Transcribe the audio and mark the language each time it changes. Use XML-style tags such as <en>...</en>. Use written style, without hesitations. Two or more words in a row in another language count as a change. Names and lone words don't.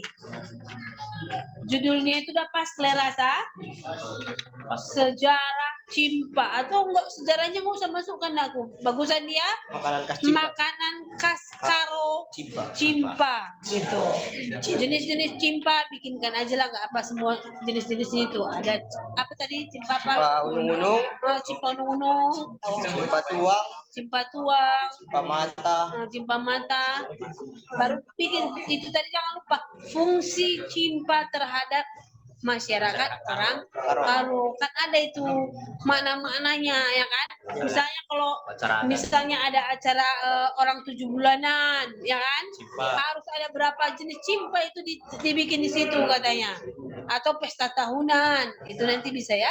<id>Judulnya itu udah pas rasa sejarah cimpa atau enggak, sejarahnya nggak usah masukkan aku. Bagusan dia makanan khas Karo cimpa gitu. Jenis-jenis cimpa bikinkan aja lah, nggak apa semua jenis-jenisnya itu. Ada apa tadi? Cimpa apa? Cimpa unung-unung. Cimpa unung-unung. Cimpa tuang. Cimpa tuang. Cimpa mata. Cimpa mata. Baru bikin itu tadi, jangan lupa fungsi cimpa terhadap masyarakat orang Karo. Kan ada itu makna-maknanya ya kan. Misalnya kalau misalnya ada acara orang 7 bulanan ya kan, harus ada berapa jenis cimpa itu dibikin di situ katanya, atau pesta tahunan itu nanti bisa ya.</id>